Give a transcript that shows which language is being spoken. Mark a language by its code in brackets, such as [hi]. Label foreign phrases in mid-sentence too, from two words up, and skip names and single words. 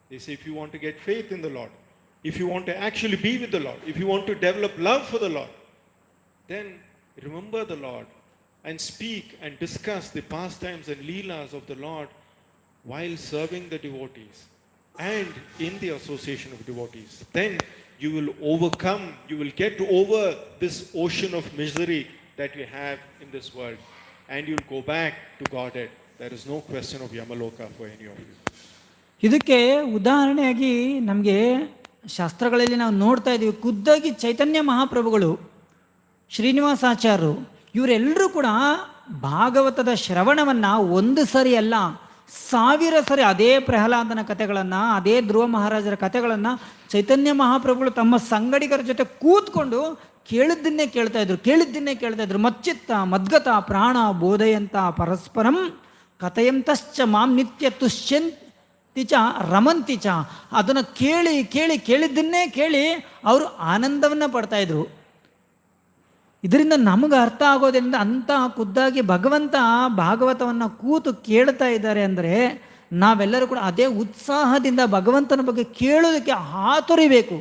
[en] They say if you want to get faith in the Lord, if you want to actually be with the Lord, if you want to develop love for the Lord, then remember the Lord and speak and discuss the pastimes and leelas of the Lord while serving the devotees and in the association of devotees. Then you will overcome, you will get over this ocean of misery that you have in this world, and you'll go back to Godhead. There is no question of Yamaloka for any of you. [kn] ಇದಕ್ಕೆ ಉದಾಹರಣೆಯಾಗಿ ನಮಗೆ ಶಾಸ್ತ್ರಗಳಲ್ಲಿ ನಾವು ನೋಡ್ತಾ ಇದ್ದೀವಿ. ಖುದ್ದಾಗಿ ಚೈತನ್ಯ ಮಹಾಪ್ರಭುಗಳು, ಶ್ರೀನಿವಾಸಾಚಾರ್ಯರು, ಇವರೆಲ್ಲರೂ ಕೂಡ ಭಾಗವತದ ಶ್ರವಣವನ್ನು ಒಂದು ಸರಿ ಅಲ್ಲ, 1000 ಸರಿ ಅದೇ ಪ್ರಹ್ಲಾದನ ಕಥೆಗಳನ್ನು, ಅದೇ ಧ್ರುವ ಮಹಾರಾಜರ ಕಥೆಗಳನ್ನು ಚೈತನ್ಯ ಮಹಾಪ್ರಭುಗಳು ತಮ್ಮ ಸಂಗಡಿಗರ ಜೊತೆ ಕೂತ್ಕೊಂಡು ಕೇಳಿದ್ದನ್ನೇ ಕೇಳ್ತಾ ಇದ್ರು. [sa] ಮಚ್ಚಿತ್ತ ಮದ್ಗತ ಪ್ರಾಣ ಬೋಧಯಂತ ಪರಸ್ಪರಂ ಕಥೆಯಂತಶ್ಚ ಮಾಂ ನಿತ್ಯ ತುಷ್ಯಂತಿ ಚ ರಮಂತಿ ಚ. [kn] ಅದನ್ನು ಕೇಳಿದ್ದನ್ನೇ ಕೇಳಿ ಅವರು ಆನಂದವನ್ನು ಪಡ್ತಾಯಿದ್ರು. ಇದರಿಂದ ನಮಗೆ ಅರ್ಥ ಆಗೋದ್ರಿಂದ ಅಂಥ ಖುದ್ದಾಗಿ ಭಗವಂತ ಭಾಗವತವನ್ನು ಕೂತು ಕೇಳ್ತಾ ಇದ್ದಾರೆ ಅಂದರೆ ನಾವೆಲ್ಲರೂ ಕೂಡ ಅದೇ ಉತ್ಸಾಹದಿಂದ ಭಗವಂತನ ಬಗ್ಗೆ ಕೇಳೋದಕ್ಕೆ ಹಾತೊರಿಬೇಕು.